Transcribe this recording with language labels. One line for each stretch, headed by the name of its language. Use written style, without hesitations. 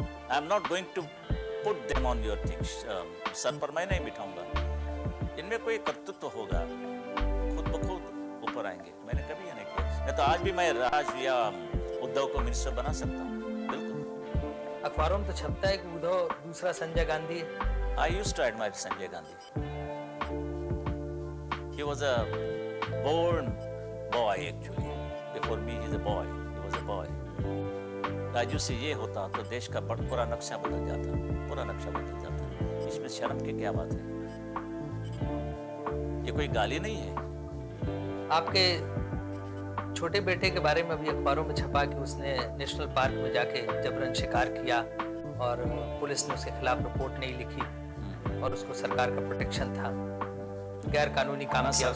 English: I am not going to put them on your things.
Hindi: Sir पर मैं नहीं बिठाऊंगा। इनमें कोई कर्तृत्व होगा, खुद ब खुद ऊपर आएंगे। मैंने कभी ये नहीं किया। नहीं तो आज भी मैं राज या उद्धव को मिनिस्टर बना सकता हूँ, बिल्कुल। अखबारों में तो छपता है कि उद्धव दूसरा संजय गांधी है।
English: I used to admire Sanjay Gandhi. He was a born boy actually. Before me, he's a boy. He was a boy.
Hindi: Raju से ये होता तो देश का पूरा नक्शा बदल जाता, पूरा नक्शा बदल जाता। इसमें शर्म की क्या बात है? ये कोई गाली नहीं है। आपके छोटे बेटे के बारे में अभी अखबारों में छपा कि उसने नेशनल पार्क में जाके जबरन शिकार किया और पुलिस ने उसके खिलाफ रिपोर्ट नहीं लिखी और उसको सरकार का प्रोटेक्शन था, गैर कानूनी काम किया।